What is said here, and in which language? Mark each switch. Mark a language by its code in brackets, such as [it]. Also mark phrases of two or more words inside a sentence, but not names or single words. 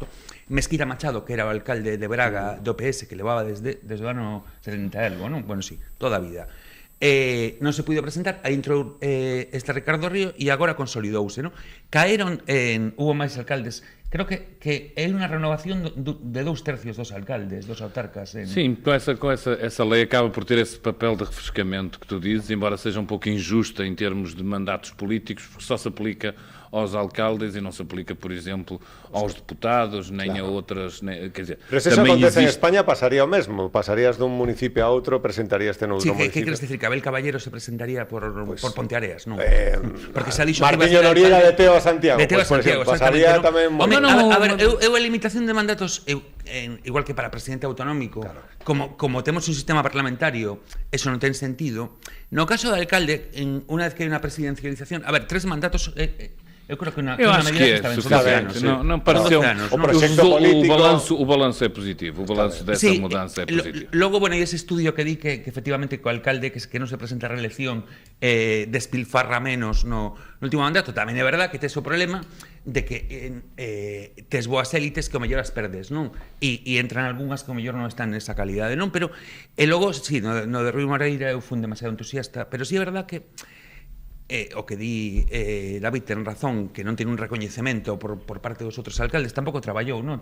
[gl] Mesquita Machado, que era o alcalde de Braga do PS, que levaba desde o ano 70 e algo, non? Bueno, sí, toda a vida. Non se puido presentar, aí entrou este Ricardo Río e agora consolidouse, non? Caeron, hubo máis alcaldes. Creo que é unha renovación de 2/3 dos alcaldes, dos autarcas. [pt] Sim, com essa lei acaba por ter esse papel de refrescamento que tu dizes, embora seja um pouco injusta em termos de mandatos políticos, porque só se aplica aos alcaldes e não se aplica, por exemplo, aos deputados, nem a outras... quer dizer, [gl] pero se eso acontece en España, pasaría o mesmo. Pasarías dun municipio a outro, presentaríaste noutro municipio. Que queres decir? Que Abel Caballero se presentaría por Ponteareas, non? Porque se dixo Martiño Noriega de Teo a Santiago. De Teo a Santiago, pasaría tamén... A ver, eu a limitación de mandatos, igual que para presidente autonómico, como temos un sistema parlamentario, eso non ten sentido. No caso do alcalde, unha vez que hai unha presidencialización, a ver, 3 mandatos... Eu creo que [pt] eu acho que é suficiente. Não pareceu. O balanço é positivo. O balanço dessa mudança é positivo. Logo, [gl] bueno, ese estudio que di que efectivamente o alcalde que non se presenta a reelección despilfarra menos no último mandato. Tamén é verdad que tes o problema de que tes boas élites que o mellor as perdes, non? E entran algunhas que o mellor non están nesa calidade, non? Pero, logo, sí, no de Rui Moreira eu fui demasiado entusiasta, pero sí é verdad que o que di David ten razón, que non ten un recoñecemento por parte dos outros alcaldes, tampouco traballou, non?